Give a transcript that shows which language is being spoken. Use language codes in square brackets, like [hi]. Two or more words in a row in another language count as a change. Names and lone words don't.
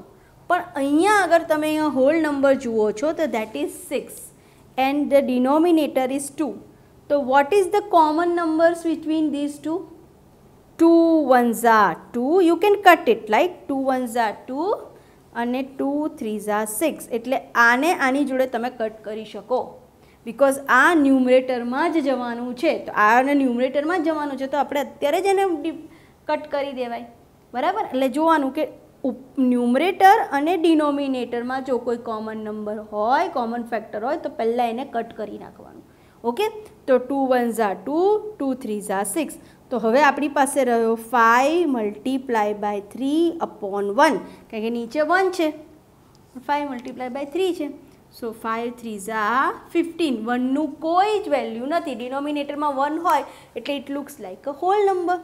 [gu] પણ અહીંયા અગર તમે અહીંયા [en] whole number [gu] જુઓ છો તો [en] that is 6 and the denominator is 2. તો what is the common numbers between these two? 2 1s are 2, you can cut it like 2 1s are 2 અને 2 3s are 6. [gu] એટલે આને આની જોડે તમે કટ કરી શકો બિકોઝ આ ન્યુમરેટરમાં જ જવાનું છે. તો આને ન્યુમરેટરમાં જ જવાનું છે તો આપણે અત્યારે જ એને કટ કરી દેવાય, બરાબર. એટલે જોવાનું કે ન્યુમરેટર અને ડિનોમિનેટરમાં જો કોઈ [en] common number [gu] હોય, [en] common factor [gu] હોય તો પહેલાં એને કટ કરી નાખવાનું. [en] ઓકે, તો 2 1s are 2, 2 3s are 6. [gu] તો હવે આપણી પાસે રહ્યો 5 [en] multiply by [gu] 3/1, કારણ કે નીચે 1 છે, 5 [en] multiply by [gu] 3 છે. [en] સો 5 3s are 15. [gu] 1નું કોઈ જ વેલ્યુ નથી, ડિનોમિનેટરમાં 1 હોય એટલે [en] it looks like a whole number.